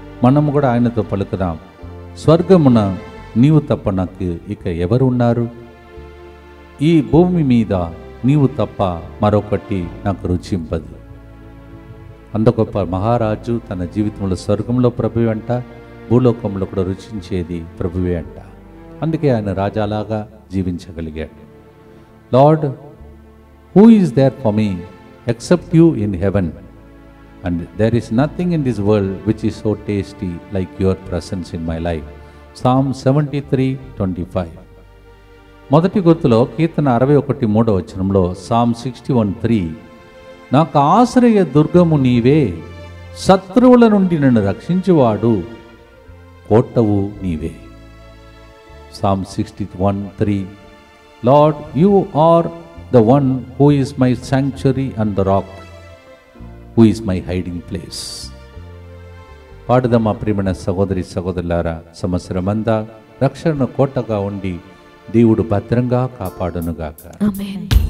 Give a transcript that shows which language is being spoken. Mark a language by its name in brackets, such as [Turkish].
[Telugu] మనము కూడా ఆయనతో పలుకుదాం. స్వర్గమున నీవు తప్ప నాకు ఇక ఎవరు ఉన్నారు? ఈ భూమి మీద నీవు తప్ప మరొకటి నాకు రుచింపదు. అంత గొప్ప మహారాజు తన జీవితంలో స్వర్గంలో ప్రభువే అంట, భూలోకంలో కూడా రుచించేది ప్రభువే అంట. అందుకే ఆయన రాజాలాగా జీవించగలిగాడు. [English] Lord, who is there for me except you in heaven, and there is nothing in this world which is so tasty like your presence in my life. Psalm 73:25. [Telugu] మొదటి గుర్తులో కీర్తన 61:3 Psalm 61:3, నాకు ఆశ్రయ దుర్గము నీవే, శత్రువుల నుండి నన్ను రక్షించువాడు కోటవు నీవే. [English] Psalm 61:3, Lord, you are the one who is my sanctuary and the rock, who is my hiding place. [Telugu] పాడుదమా ప్రియమైన సహోదరి సహోదరులారా, సంవత్సరమంతా రక్షణ కోటగా ఉండి దేవుడు భద్రంగా కాపాడునుగాక. ఆమేన్.